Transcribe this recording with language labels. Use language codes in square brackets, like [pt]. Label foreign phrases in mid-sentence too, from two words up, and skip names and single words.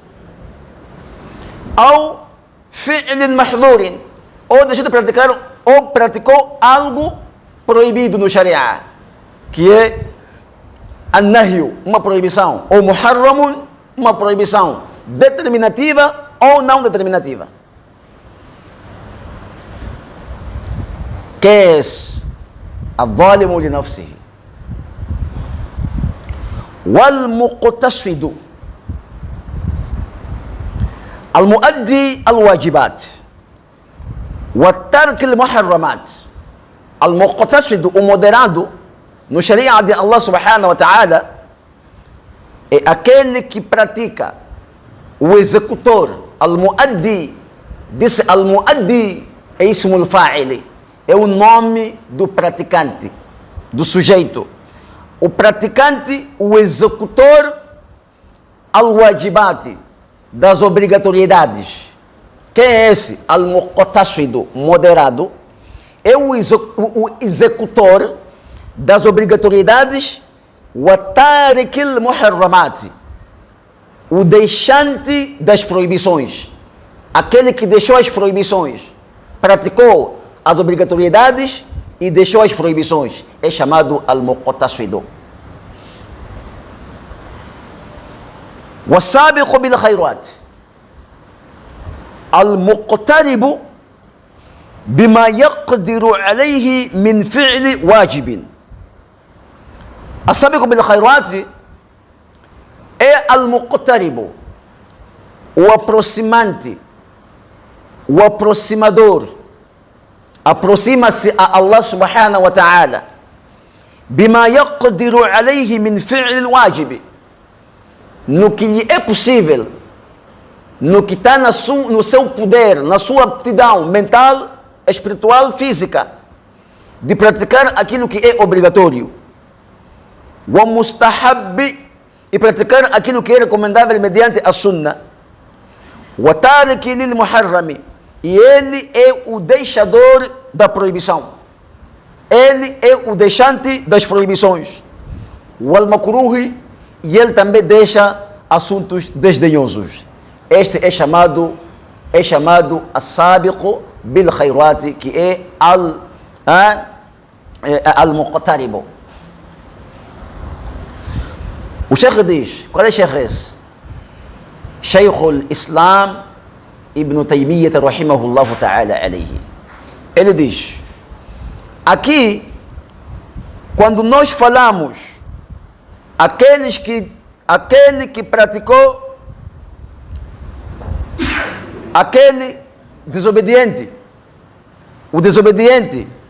[pt] Ou [ar] فعل محظور, [pt] ou deixou de praticar, ou praticou algo proibido no Sharia, que é an-nahyu, uma proibição, ou muharramun, uma proibição determinativa ou não determinativa. Que é [ar] الظالم لنفسه والمقتصد المؤدي الواجبات وترك المحرمات. [pt] Al-muqtasidu, o moderado no Sharia de Allah [ar] سبحانه وتعالى, [pt] é aquele que pratica, o executor. Al-muaddi, disse al-muaddi é [ar] اسم الفاعل, [pt] é o nome do praticante, do sujeito. O praticante, o executor, al-wajibat, das obrigatoriedades. Quem é esse? Al-muqtasidu, moderado, é o executor das obrigatoriedades, [ar] وتارك المحرمات, [pt] o deixante das proibições. Aquele que deixou as proibições, praticou as obrigatoriedades e deixou as proibições, é chamado al-muqtasidu. [ar] والسابق بالخيرات المقترب بما يقدر عليه من فعل واجب. السابق بالخيرات [pt] é al-muqtaribu, o aproximante, o aproximador, aproxima-se a [ar] الله سبحانه وتعالى بما يقدر عليه من فعل واجب, [pt] no que lhe é possível, no que está no seu poder, na sua aptidão mental, espiritual, física, de praticar aquilo que é obrigatório. [ar] ومستحب, [pt] e praticar aquilo que é recomendável mediante a sunna, [ar] وتارك للمحرم, [pt] e ele é o deixador da proibição, ele é o deixante das proibições, [ar] والمكروه, [pt] e ele também deixa assuntos desdenhosos. Este é chamado [ar] السابق بالخيرات, [pt] que é al-muqtaribu. O Sheikh diz, qual é o Sheikh esse? [ar] شيخ الإسلام ابن تيمية رحمه الله تعالى عليه. [pt] Ele diz, aqui, quando nós falamos aquele que praticou, aquele desobediente, o desobediente